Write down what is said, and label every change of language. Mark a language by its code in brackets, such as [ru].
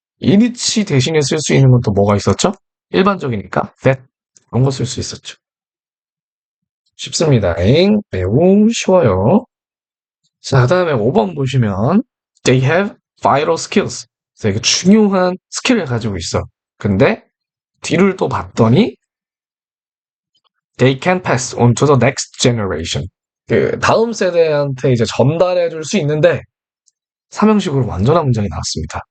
[ko] 이니치 대신에 쓸 수 있는 건 또 뭐가 있었죠? 일반적이니까 that 그런 거 쓸 수 있었죠. 쉽습니다. 엥? 매우 쉬워요. 자, 그다음에 5번 보시면 [en] they have vital skills. [ko] 되게 중요한 스킬을 가지고 있어. 근데 뒤를 또 봤더니 [en] they can pass on to the next generation. [ko] 그 다음 세대한테 이제 전달해 줄 수 있는데 삼형식으로 완전한 문장이 나왔습니다.